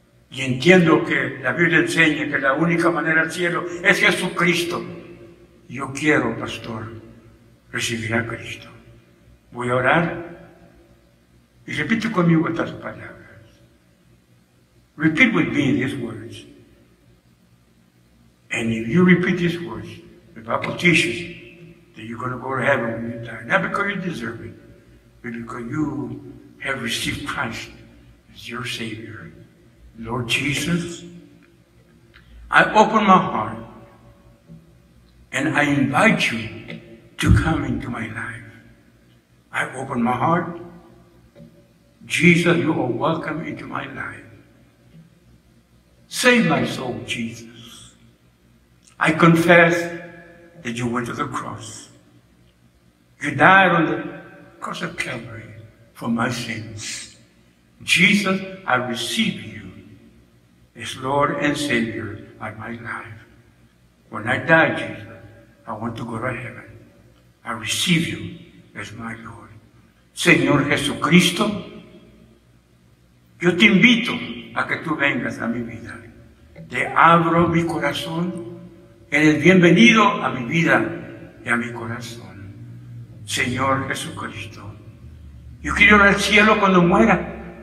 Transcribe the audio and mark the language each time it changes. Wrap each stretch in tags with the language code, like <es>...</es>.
<es>Y entiendo que la Biblia enseña que la única manera al cielo es Jesucristo. Yo quiero, pastor, recibir a Cristo. Voy a orar y repite conmigo estas palabras.</es> <en>Repeat with me these words. And if you repeat these words, the Bible teaches that you're going to go to heaven when you die. Not because you deserve it, but because you have received Christ as your Savior. Lord Jesus, I open my heart and I invite you to come into my life. I open my heart. Jesus, you are welcome into my life. Save my soul, Jesus. I confess that you went to the cross. You died on the cross of Calvary for my sins. Jesus, I receive you as Lord and Savior of my life. When I die, Jesus, I want to go to heaven. I receive you as my Lord.</en> <es>Señor Jesucristo, yo te invito a que tú vengas a mi vida. Te abro mi corazón. Eres bienvenido a mi vida y a mi corazón. Señor Jesucristo, yo quiero ir al cielo cuando muera.</es>